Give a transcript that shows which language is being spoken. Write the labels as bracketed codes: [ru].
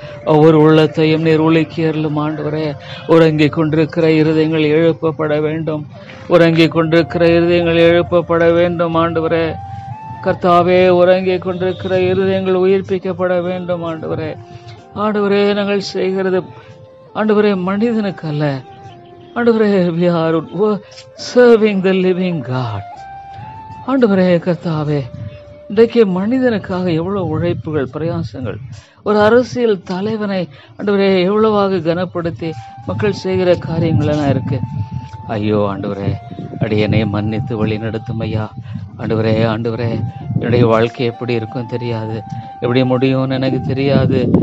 [ta] ஒவ்வொரு உள்ளத்தையும் நீர் உலுக்கி அருளும் ஆண்டவரே. உறங்கிக் கொண்டிருக்கிற இருதயங்கள் எழுப்பப்பட வேண்டும், உறங்கிக் கொண்டிருக்கிற இருதயங்கள் எழுப்பப்பட வேண்டும் ஆண்டவரே. கர்த்தாவே, உறங்கிக் கொண்டிருக்கிற இருதயங்கள் உயிர்ப்பிக்கப்பட வேண்டும் ஆண்டவரே. நாங்கள் செய்கிறது ஆண்டவரே மனிதனுக்கு அல்ல ஆண்டவரே. [en] we are serving the living God ஆண்டவரே. [ta] கர்த்தாவே, இன்றைக்கு மனிதனுக்காக எவ்வளவு உழைப்புகள், பிரயாசங்கள், ஒரு அரசியல் தலைவனை ஆண்டவரே எவ்வளவாக கனப்படுத்தி மக்கள் செய்கிற காரியங்கள் எல்லாம் இருக்கு. ஐயோ ஆண்டவரே, அடியனை மன்னித்து வழி நடத்தும் ஐயா. ஆண்டவரே என்னுடைய வாழ்க்கை எப்படி இருக்கும் தெரியாது, எப்படி முடியும்னு எனக்கு தெரியாது.